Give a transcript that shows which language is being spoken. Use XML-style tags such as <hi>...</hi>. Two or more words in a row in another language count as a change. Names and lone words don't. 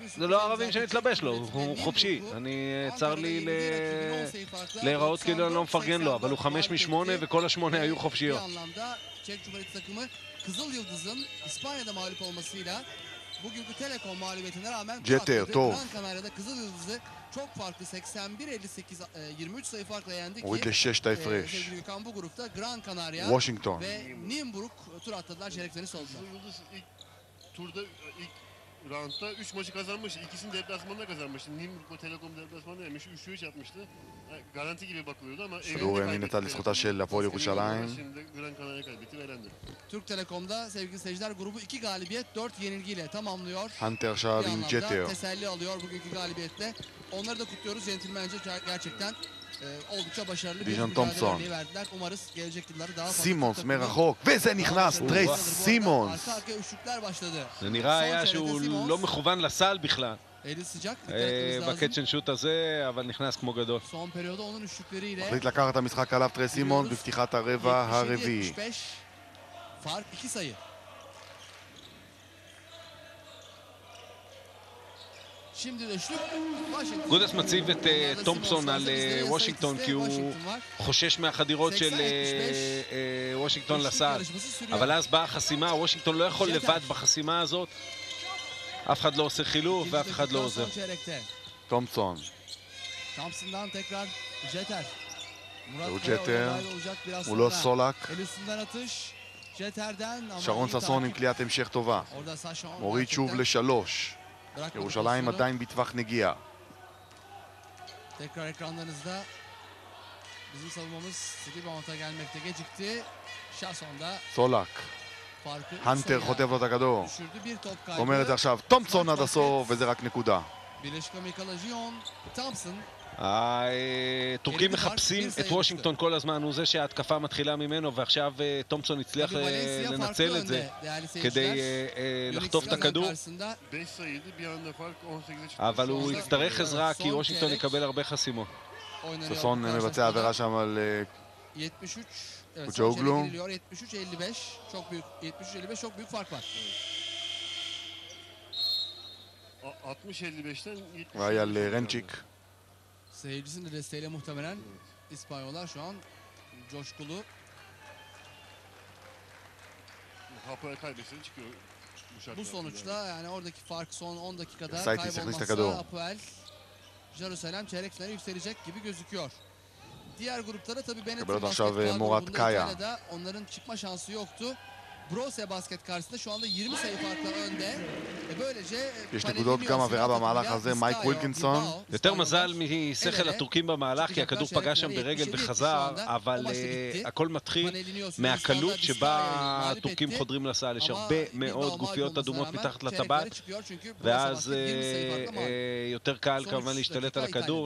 <he>זה לא הערבים שמתלבש לו, הוא חופשי. צר לי להיראות כאילו אני לא מפרגן לו, אבל הוא 5 מ-8 וכל ה-8 היו חופשיות. ג'טר, טוב.</he> <tr>çok farklı 81-58 23 sayı farkla yendi ki</tr> <he>הוריד ל-6 את ההפרש.</he> <tr>bu grupta Gran Canaria</tr> <he>וושינגטון.</he> <tr>ve Nymburk tur atladılar, çeyrek finali soldular. İlk turda ilk roundda 3 maçı kazanmış. İkisini deplasmanda kazanmıştı. Nymburk Telekom deplasmanda yemiş. 3-3 yapmıştı. Garanti gibi bakılıyordu ama</tr> <he>כדור מן הצד לזכותה של הפועל ירושלים.</he> <tr>Gran Canaria kaybetti ve elendi. Türk Telekom'da sevgili seyirciler grubu 2 galibiyet 4 yenilgiyle tamamlıyor.</tr> <he>הנטר עכשיו עם ג'טר.</he> <tr>Teselli alıyor bugünkü galibiyetle. Onları da kutluyoruz. Centilmence gerçekten oldukça başarılı bir mücadele verdiler. Umarız gelecek yılları daha fazla.</tr> <he>סימונס מרחוק, וזה נכנס, טרס סימונס.</he> <tr>Arka üçlükler başladı.</tr> <he>זה נראה היה שהוא לא מכוון לסל בכלל.</he> <tr>Eli sıcak.</tr> <en>catch'n shoot</en> <he>הזה, אבל נכנס כמו גדול.</he> <tr>Son periyoda onun üçlükleriyle.</tr> <he>מחליט לקחת את המשחק עליו טרס סימונס בפתיחת הרבע הרביעי.</he> <tr>Fark 2 sayı.</tr> <he>גודס מציב את תומפסון על וושינגטון כי הוא חושש מהחדירות של וושינגטון לסל, אבל אז באה החסימה. וושינגטון לא יכול לבד בחסימה הזאת, אף אחד לא עושה חילוף ואף אחד לא עוזר. תומפסון. הוא ג'טר, הוא לא סולק. שרון ססון עם קליעת המשך טובה, מוריד שוב ל3. ירושלים עדיין בטווח נגיעה.</he> <tr>Tekrar ekranlarınızda bizim savunmamız Silibanot'a gelmekte gecikti. Şason'da</tr> <he>סולק. הנטר חוטף לו את הכדור. אומר את זה עכשיו תומפסון עד הסוף, וזה רק נקודה.</he> <tr>Birleşik Amerikalı Jion Thompson.</tr> <he>הטורקים מחפשים את וושינגטון כל הזמן, הוא זה שההתקפה מתחילה ממנו, ועכשיו תומפסון הצליח לנצל את זה כדי לחטוף את הכדור, אבל הוא יצטרך עזרה כי וושינגטון יקבל הרבה חסימות. ססון מבצע עבירה שם על ג'וגלו.</he> <tr>73-55 çok büyük fark var. 60-55'ten 70.</tr> <he>והיה לרנצ'יק.</he> <tr>Seyircisinin de desteğiyle muhtemelen İspanyollar şu an coşkulu. Bu sonuçla yani oradaki fark son 10 dakikada kaybolmazsa Apoel Jerusalem çeyrek finale yükselecek gibi gözüküyor. Diğer gruplara tabii Benetton Basket da onların çıkma şansı yoktu. ברוסיה בסקט karşısında şu anda 20 sayı farkla önde. Böylece</tr> <he>יש נקודות גם עבירה במהלך הזה, מייק ווילקינסון. יותר מזל משכל הטורקים במהלך, כי הכדור פגש שם ברגל וחזר, אבל הכל מתחיל מהקלות שבה הטורקים חודרים לסל. יש הרבה מאוד גופיות אדומות מתחת לטבעת, ואז יותר קל כמובן להשתלט על הכדור.</he>